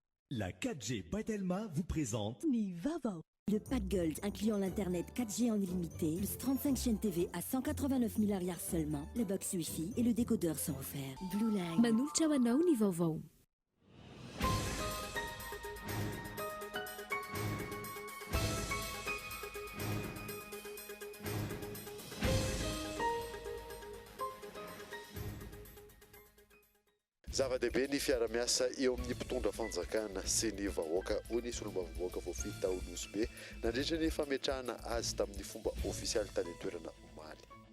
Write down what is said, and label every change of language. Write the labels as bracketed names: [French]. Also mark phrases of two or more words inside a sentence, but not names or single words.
[French] La 4G Batelma vous présente [Malagasy] Nivava. [French] Le pack Gold incluant l'internet 4G en illimité, plus 35 chaînes TV à 189 milliards seulement, le box Wi-Fi et le décodeur sont offerts. Blue Line. [Malagasy] Manultra wanao ny vaovao. Zava-dehibe ny fiara-miasa eo amin'ny mpitondra fanjakana sy ny vahoaka hoy ny solombavavoaka voafy tao Nosbe nandritra ny fametrahana azy tamin'ny fomba ofisialy tany toerana omaly.